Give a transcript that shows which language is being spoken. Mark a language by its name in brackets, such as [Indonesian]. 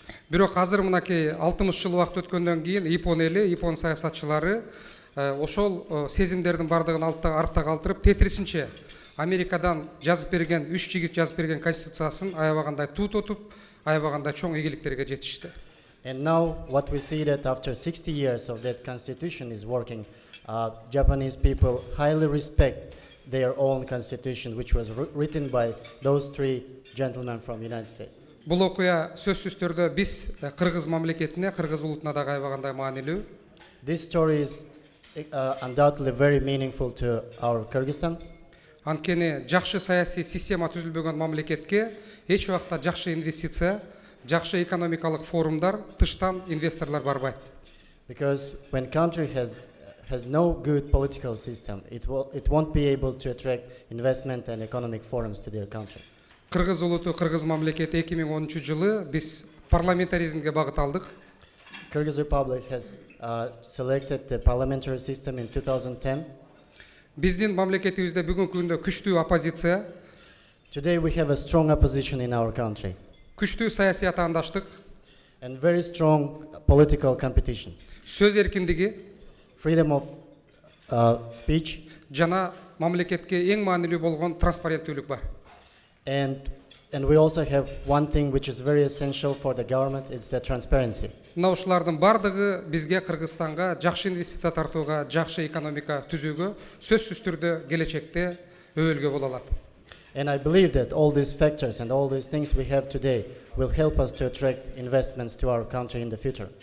[Kyrgyz] Бирок азыр мынакей 60 жыл убакыт өткөндөн кийин Япон эли, Япон саясатчылары ошол сезимдердин бардыгын артта калтырып, тетрисинче Америкадан жазып берген, 3 жигит жазып берген конституциясын аябагандай туутутуп, аябагандай чоң ийгиликтерге жетишти. [English] And now what we see that after 60 years of that constitution is working, Japanese people highly respect their own constitution, which was written by those three gentlemen from the United States. [Kyrgyz] Бул окуя сөзсүз түрдө биз Кыргыз мамлекетине, Кыргыз улутуна да аябагандай маанилүү. [English] This story is undoubtedly very meaningful to our Kyrgyzstan. [Kyrgyz] Анткени жакшы саясий система түзүлбөгөн мамлекетке эч убакта жакшы инвестиция, жакшы экономикалык форумдар, тыштан инвесторлор барбайт. [English] Because when country has no good political system, it won't be able to attract investment and economic forums to their country. [Kyrgyz] Кыргыз улуту, Кыргыз мамлекети 2013 жылы биз парламентаризмге багыт алдык. [English] Kyrgyz Republic has selected the parliamentary system in 2010. [Kyrgyz] Биздин мамлекетибизде бүгүнкү күндө күчтүү оппозиция, [English] Today we have a strong opposition in our country [Kyrgyz] күчтүү саясий атаандаштык, [English] and very strong political competition. [Kyrgyz] сөз эркиндиги [English] Freedom of speech, [Kyrgyz] жана мамлекетке эң маанилүү болгон транспаренттүүлүк бар. [English] and we also have one thing which is very essential for the government, it's the transparency. [Kyrgyz] Мына ушулардын бардыгы бизге Кыргызстанга жакшы инвестиция тартууга, жакшы экономика түзүүгө сөзсүз түрдө келечекте өбөлгө боло алат. [English] And I believe that all these factors and all these things we have today will help us to attract investments to our country in the future.